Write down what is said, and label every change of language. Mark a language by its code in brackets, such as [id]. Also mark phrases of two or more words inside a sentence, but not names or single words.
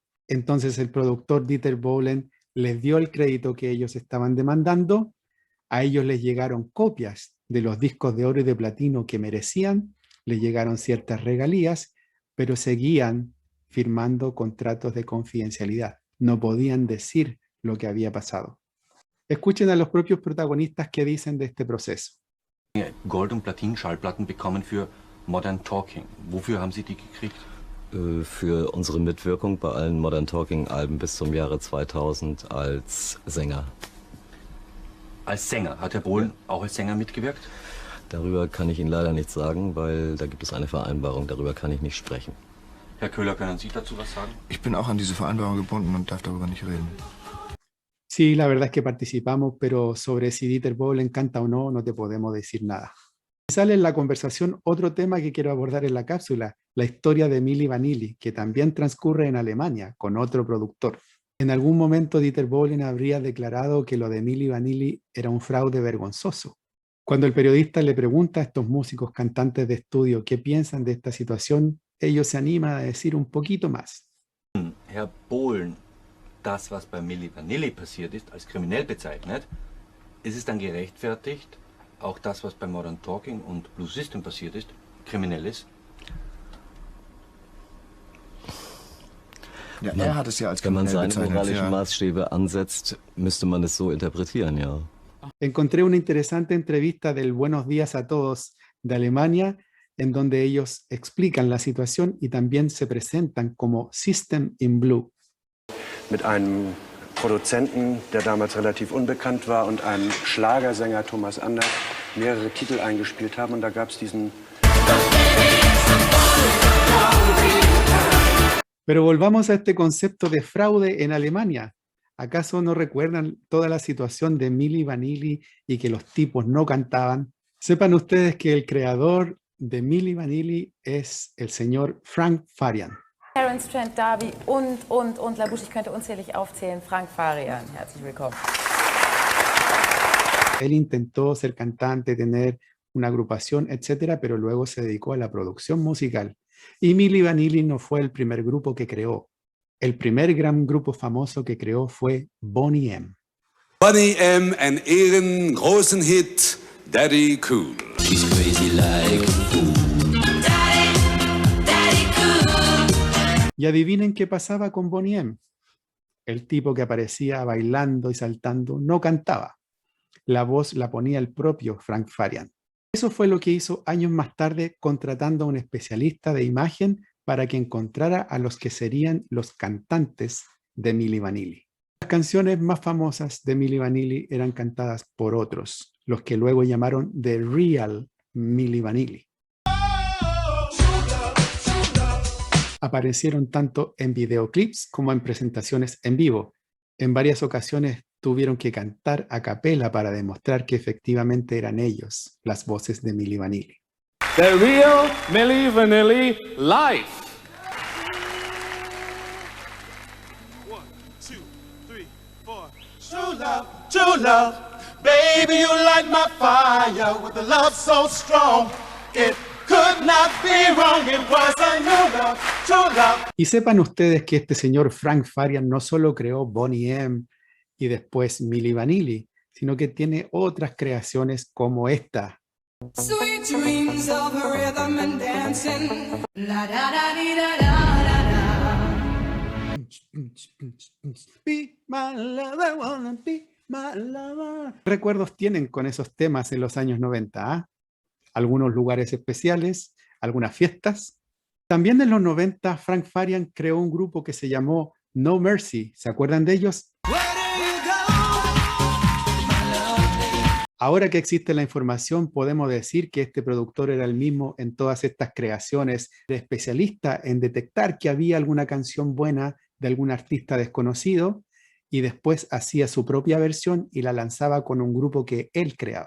[es] Entonces el productor Dieter Bohlen les dio el crédito que ellos estaban demandando, a ellos les llegaron copias de los discos de oro y de platino que merecían, les llegaron ciertas regalías, pero seguían firmando contratos de confidencialidad. No podían decir lo que había pasado. Escuchen a los propios protagonistas que dicen de este proceso. [de] Gold- und Platin-Schallplatten bekommen für Modern Talking. Wofür haben Sie die gekriegt? Für unsere Mitwirkung bei allen Modern Talking-Alben bis zum Jahre 2000 als Sänger. Als Sänger. Hat Herr Bohlen auch als Sänger mitgewirkt? Darüber kann ich Ihnen leider nichts sagen, weil da gibt es eine Vereinbarung, darüber kann ich nicht sprechen. Herr Köhler, können Sie dazu was sagen? Ich bin auch an diese Vereinbarung gebunden und darf darüber nicht reden. [es] Sí, la verdad es que participamos, pero sobre si Dieter Bohlen canta o no, no te podemos decir nada. Sale en la conversación otro tema que quiero abordar en la cápsula, la historia de Milli Vanilli, que también transcurre en Alemania, con otro productor. En algún momento Dieter Bohlen habría declarado que lo de Milli Vanilli era un fraude vergonzoso. Cuando el periodista le pregunta a estos músicos cantantes de estudio qué piensan de esta situación, ellos se animan a decir un poquito más. [de] Herr Bohlen, das, was bei Milli Vanilli passiert ist, als kriminell bezeichnet, ist es dann gerechtfertigt, auch das, was bei Modern Talking und Blue System passiert ist, kriminell ist? Ja, er hat es ja als Wenn man kriminell seine bezeichnet. moralischen Ja. Maßstäbe ansetzt, müsste man es so interpretieren, ja. [es] Encontré una interesante entrevista del Buenos Días a Todos de Alemania, en donde ellos explican la situación y también se presentan como System in Blue. [de] Mit einem Produzenten, der damals relativ unbekannt war, und einem Schlagersänger, Thomas Anders, mehrere Titel eingespielt haben. Und da gab es diesen... [es] Pero volvamos a este concepto de fraude en Alemania. ¿Acaso no recuerdan toda la situación de Milli Vanilli y que los tipos no cantaban? Sepan ustedes que el creador de Milli Vanilli es el señor Frank Farian. [de] Terence Trent D'Arby und La Bouche, ich könnte unzählig aufzählen. Frank Farian, herzlich willkommen. [es] Él intentó ser cantante, tener una agrupación, etcétera, pero luego se dedicó a la producción musical. Y Milli Vanilli no fue el primer grupo que creó. El primer gran grupo famoso que creó fue Boney M. [de] Boney M and ihren großen Hit Daddy Cool. [en] She's crazy like a fool. Daddy cool. [es] Y adivinen qué pasaba con Boney M. El tipo que aparecía bailando y saltando no cantaba. La voz la ponía el propio Frank Farian. Eso fue lo que hizo años más tarde, contratando a un especialista de imagen para que encontrara a los que serían los cantantes de Milli Vanilli. Las canciones más famosas de Milli Vanilli eran cantadas por otros, los que luego llamaron The Real Milli Vanilli. Aparecieron tanto en videoclips como en presentaciones en vivo. En varias ocasiones tuvieron que cantar a capela para demostrar que efectivamente eran ellos, las voces de Milli Vanilli. [en] The Real Milli Vanilli live. 1, 2, 3, 4. True love, baby, you light my fire with a love so strong. It could not be wrong, it was a new love, true love. [es] Y sepan ustedes que este señor Frank Farian no solo creó Boney M y después Milli Vanilli, sino que tiene otras creaciones como esta. [en] Sweet dreams of rhythm and dancing. La da da di da da da. Be my lover, wanna be my lover. [es] ¿Qué recuerdos tienen con esos temas en los años 90? ¿Ah? Algunos lugares especiales, algunas fiestas. También en los 90, Frank Farian creó un grupo que se llamó No Mercy. ¿Se acuerdan de ellos? Ahora que existe la información, podemos decir que este productor era el mismo en todas estas creaciones, de especialista en detectar que había alguna canción buena de algún artista desconocido y después hacía su propia versión y la lanzaba con un grupo que él creaba.